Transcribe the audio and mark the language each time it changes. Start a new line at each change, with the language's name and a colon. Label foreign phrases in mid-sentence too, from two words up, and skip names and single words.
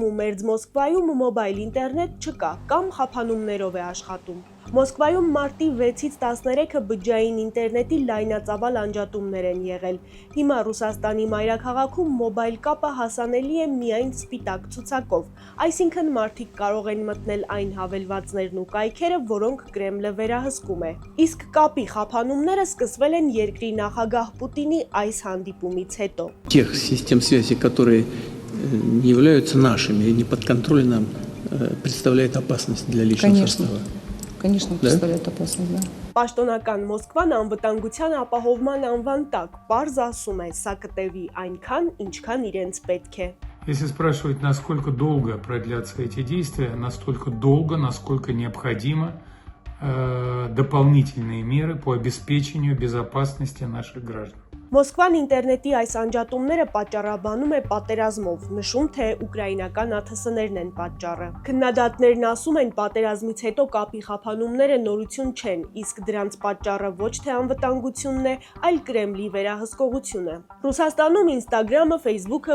Armenian: ու Մերձ Մոսկվայում մոբայլ ինտերնետ չկա կամ խափանումներով է աշխատում։ Մոսկվայում մարտի 6-ից 13-ը բջջային ինտերնետի լայնածավալ անջատումներ են եղել։ Հիմա Ռուսաստանի մայրաքաղաքում մոբայլ կապը հասանելի է միայն սպիտակ ցուցակով, այսինքն մարդիկ կարող են մտնել այն հավելվածներն ու կայքերը, որոնք Կրեմլը վերահսկում է։ Իսկ կապի խափանումները սկսվել են երկրի նախագահ Պուտինի այս հանդիպումից հետո։
Russian: Тех систем связи, которые не являются нашими и не подконтрольны нам, представляет опасность для личного состава. Конечно, представляет опасность, да.
Armenian: Պաշտոնական Մոսկվան անվտանգության ապահովման անվան տակ պարզ ասում է, սա կտևի այնքան, ինչքան իրենց պետք է։
Russian: Если спрашивать, насколько долго продлятся эти действия, настолько долго, насколько необходимо дополнительные меры по обеспечению безопасности наших граждан.
Armenian: Մոսկվան ինտերնետի այս անջատումները պատճառաբանում է պատերազմով, նշում թե ուկրաինական ԱԹՍ-ներն են պատճառը։ Քննադատներն ասում են, պատերազմից հետո կապի խափանումները նորություն չեն, իսկ դրանց պատճառը ոչ թե անվտանգությունն է, այլ Կրեմլի վերահսկողությունը։ Ռուսաստանում Instagram-ը, Facebook-ը,